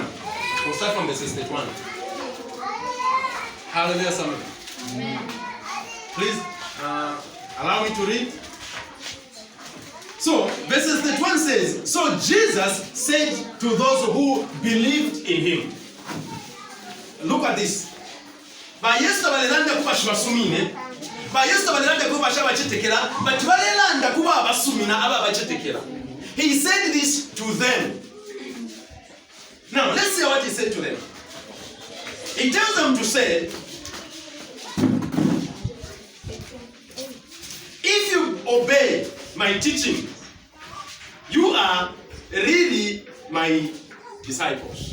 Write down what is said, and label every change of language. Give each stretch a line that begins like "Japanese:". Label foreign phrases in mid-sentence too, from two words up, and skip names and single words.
English: We'll start from verses 31. Hallelujah, somebody. Please allow me to read. So, verses 31 says, so Jesus said to those who believed in him. Look at this.
Bemba: Bayesta balelanda kuba shibasumine. Bayesta balelanda kuba shabachetekera. But balelanda kuba abasumina aba bachetekera.
English: He said this to them. Now, let's see what he said to them. He tells them to say, if you obey my teaching, you are really my disciples.